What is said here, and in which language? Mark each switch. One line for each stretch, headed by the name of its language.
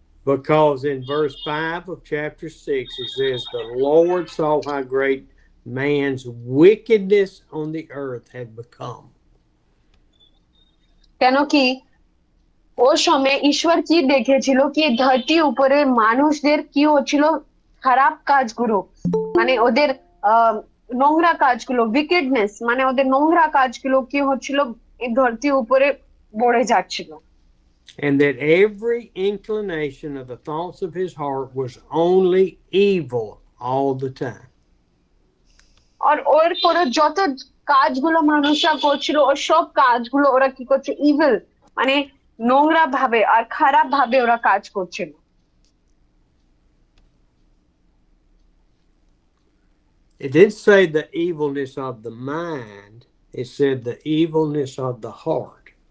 English: Because in verse 5 of chapter 6 it says, "The Lord saw how great man's wickedness on the earth had become."
Bangla: কেন কি ও সময় ঈশ্বর কি দেখেছিল কি ধরতি উপরে মানুষদের কি হচ্ছিল, খারাপ কাজগুলো, মানে ওদের নোংরা কাজগুলো, উইকেডনেস, মানে ওদের নোংরা কাজগুলো কি হচ্ছিল, এই ধরতি উপরে বড়ে যাচ্ছিল।
English: And that every inclination of the thoughts of his heart was only evil all the time.
Bangla: আর ওর পরে যত কাজগুলো মানুষরা করছিল, ওর সব কাজগুলো ওরা কি করছে, ইভিল, মানে নোংরা ভাবে আর খারাপ ভাবে ওরা কাজ করছিল।
English: It didn't say the evilness of the mind, it said the evilness of the heart.